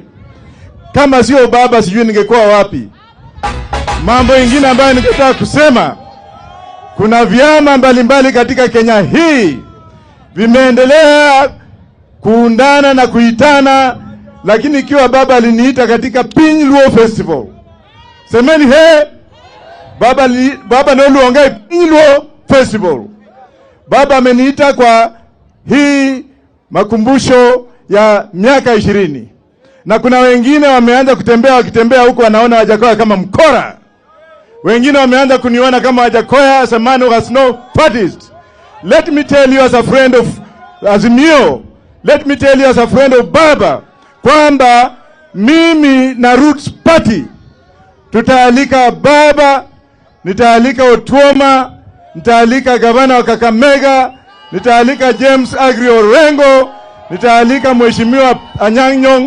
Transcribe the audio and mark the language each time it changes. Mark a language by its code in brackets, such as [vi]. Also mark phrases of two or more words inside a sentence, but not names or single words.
[sw] Kama sio baba, sijui ningekuwa wapi. Mambo mengine ambayo ningetaka kusema, kuna vyama mbalimbali katika Kenya hii vimeendelea kuundana na kuitana, lakini ikiwa baba aliniita katika Piny Luo Festival, semeni he, [luo] baba noluonga [sw] Piny Luo Festival. Baba ameniita kwa hii makumbusho ya miaka 20. Na kuna wengine wameanza wakitembea huko wanaona Wajakoya kama mkora. Wengine wameanza kuniona kama Wajakoya [en] as a man who has no parties. Let me tell you as a friend of Azimio, let me tell you as a friend of Baba, [sw] kwamba mimi na Roots Party tutaalika Baba, nitaalika Otuoma, nitaalika gavana wa Kakamega, nitaalika James Agri Orengo, nitaalika Mheshimiwa Anyang' Nyong'o.